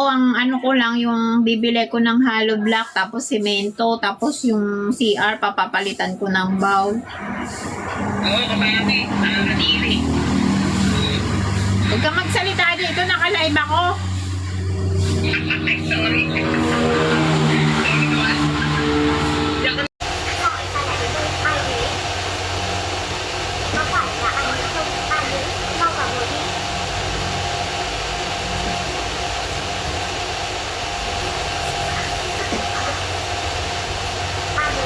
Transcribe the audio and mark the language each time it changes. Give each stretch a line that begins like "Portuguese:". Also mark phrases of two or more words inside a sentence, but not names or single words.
Filipino: Ang ano ko lang, yung bibili ko ng hollow block, tapos semento, tapos yung CR, papapalitan ko ng bowl. Oo, kapati. Nadiri. Huwag ka magsalita dito, naka-live ako. Sorry. Diyan ka
Vietnamese: Gọi ta lại với tôi, ai thế? Có phải là anh nữa không? Ai thế? Mau vào ngồi đi. Ai thế?